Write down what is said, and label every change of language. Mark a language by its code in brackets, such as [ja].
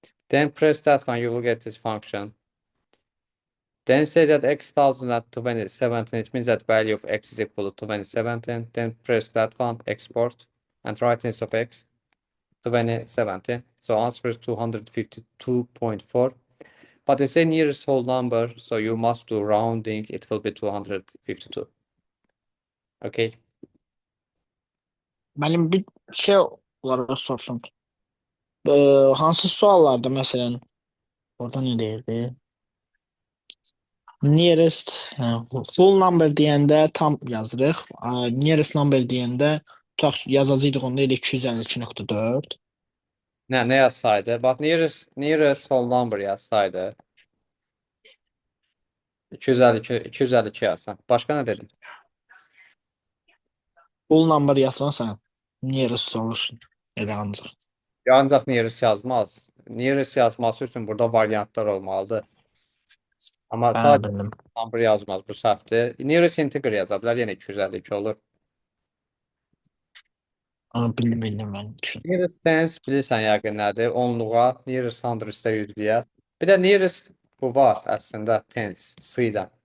[en] Then press that one, you will get this function. Then say that x 1000 at 2017, it means that value of x is equal to 2017. Then press that one, export, and write instead of x. 2017. So answer is 252.4. But it's a nearest whole number, so you must do rounding. It will be 252. Okay. [az] Müəllim bir şey olaraq soruşum. Hansı suallarda məsələn orada ne deyirdi? [en] Nearest full number [az] deyəndə tam yazırıq. Nearest number deyəndə tutaq yazacağıq onda elə 252.4. Ne yazsaydı? Bak [en] nearest whole number [az] yazsaydı. 252 yazsan. Başka ne dedin? Full number yazsan nearest olursun. Elə ancaq. Ya ancaq nearest yazmaz. Nearest yazması üçün burada variantlar olmalıdır. Ama sadece Bildim. number yazmaz, bu səhvdir. Nearest integer yaza bilər, yenə 252 olur. Bildim mən. Nearest tens bilirsən yəqin nədir? Onluğa, nearest hundredsə 100-lüyə. Bir də nearest bu var əslində tens, s ilə.